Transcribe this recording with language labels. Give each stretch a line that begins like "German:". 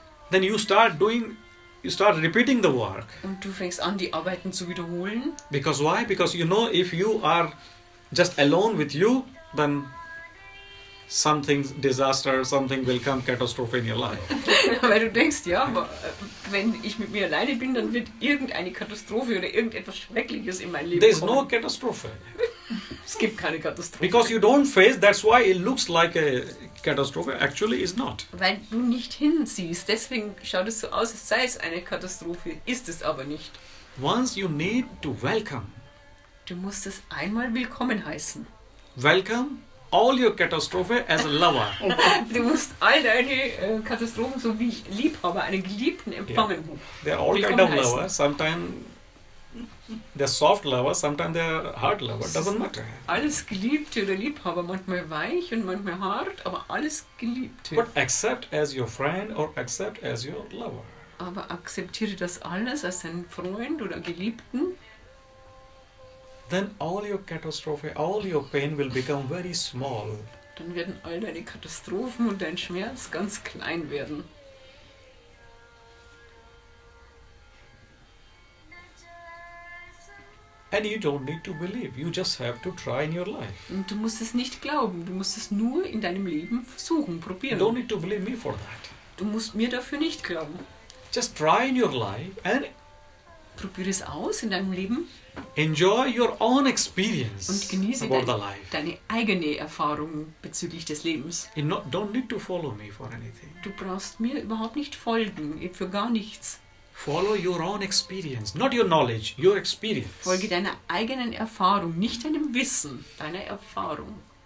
English: Then you start repeating the work.
German: Und du fängst an, die Arbeiten zu wiederholen.
English: Because why? Because you know if you are just alone with you, then something disaster, something will come, catastrophe in your life.
German: Weil du denkst, ja, aber wenn ich mit mir alleine bin, dann wird irgendeine Katastrophe oder irgendetwas Schreckliches in mein Leben
English: There is no
German: kommen.
English: catastrophe.
German: Es gibt keine Katastrophe.
English: Because you don't face, that's why it looks like a catastrophe. Actually, it's not.
German: Weil du nicht hinsiehst. Deswegen schaut es so aus, als sei es eine Katastrophe. Ist es aber nicht.
English: Once you need to welcome
German: Du musst es einmal willkommen heißen.
English: all your catastrophe as a lover.
German: Du musst all deine Katastrophen so wie Liebhaber, einen Geliebten empfangen.
English: They're all kind
German: Willkommen
English: of
German: heißen.
English: lovers. Sometimes they're soft lovers, sometimes they're hard lovers. Doesn't matter.
German: Alles Geliebte oder Liebhaber, manchmal weich und manchmal hart, aber alles Geliebte.
English: But accept as your friend or accept as your lover.
German: Aber akzeptiere das alles als deinen Freund oder Geliebten.
English: Then all your catastrophe, all your pain will become very small.
German: Dann werden all deine Katastrophen und dein Schmerz ganz klein werden.
English: And you don't need to believe. You just have to try in your life.
German: Und du musst es nicht glauben, du musst es nur in deinem Leben versuchen,
English: You
German: probieren.
English: don't need to believe me for that.
German: Du musst mir dafür nicht glauben.
English: Just try in your life and
German: Probiere es aus in deinem Leben
English: enjoy your own experience
German: und genieße
English: about the life.
German: deine eigene Erfahrung bezüglich des Lebens.
English: You don't need to follow me for anything.
German: Du brauchst mir überhaupt nicht folgen, für gar nichts.
English: Follow your own experience, not your knowledge, your experience.
German: Folge deiner eigenen Erfahrung, nicht deinem Wissen, deiner Erfahrung.